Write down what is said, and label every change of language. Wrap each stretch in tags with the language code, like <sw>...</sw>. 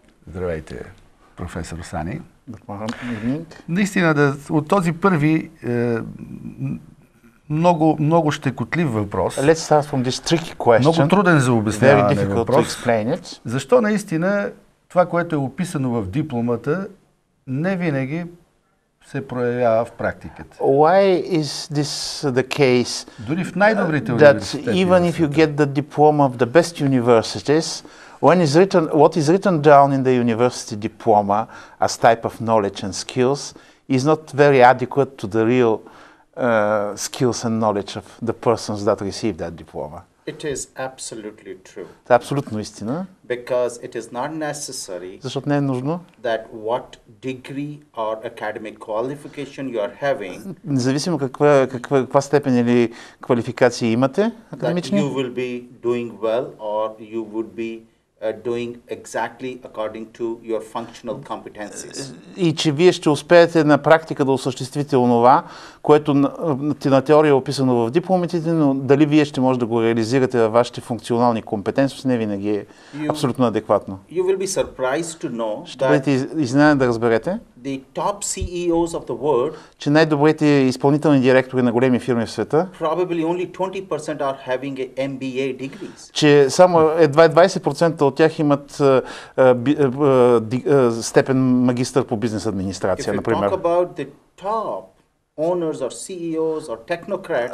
<bg>Здравейте, професор Сани. Наистина, от този първи много щекотлив въпрос. Много труден за обясняване въпрос. Защо наистина това, което е описано в дипломата, не винаги се проявява в практиката?</bg> <en>Why is this the case?</en> <bg>Дори в най-добрите университети.</bg> <en>That even if you get the diploma of the best universities, what is written down in the university diploma as type of knowledge and skills is not very adequate to the real skills and knowledge of the persons that receive that diploma. It is absolutely true.</en> <bg>Това е абсолютно истина.</bg> <en>Because it is not necessary</en> <bg>защото не е нужно</bg> <en>that what degree or academic qualification you are having,</en> <bg>независимо каква степен или квалификации имате академични,</bg> <en>that you will be doing well or you would be doing exactly according to your functional competencies.</en> <bg>И че вие ще успеете на практика да осъществите онова, което на теория е описано в дипломите, но дали вие ще може да го реализирате във вашите функционални компетенции, не винаги е абсолютно адекватно.</bg> <en>You will be surprised to know</en> <bg>ще бъдете изненадани да разберете,</bg> <en>the top CEOs of the world,</en> <bg>че най-добрите изпълнителни директори на големи фирми в света,</bg> <en>probably only 20% are having a MBA degrees.</en> <bg>Че само едва 20% от тях имат степен магистър по бизнес администрация, например.</bg> <en>If you talk about the top owners or CEOs or technocrats,</en>